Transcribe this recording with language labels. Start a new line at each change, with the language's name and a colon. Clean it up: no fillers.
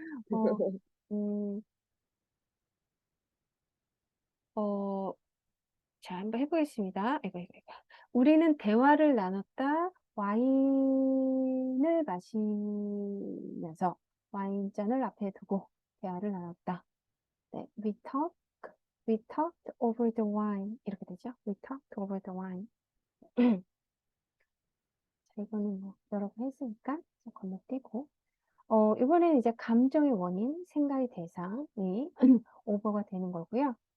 Korean: 어, 음, 자, 한번 해보겠습니다. 이거. 우리는 대화를 나눴다. 와인을 마시면서 와인잔을 앞에 두고 대화를 나눴다.
English: 네, we talked over the wine.
Korean: 이렇게 되죠?
English: We talked over the wine.
Korean: 자, 이거는 뭐 여러 번 했으니까 좀 건너뛰고. 이번에는 이제 감정의 원인, 생각의 대상이 오버가 되는 거고요.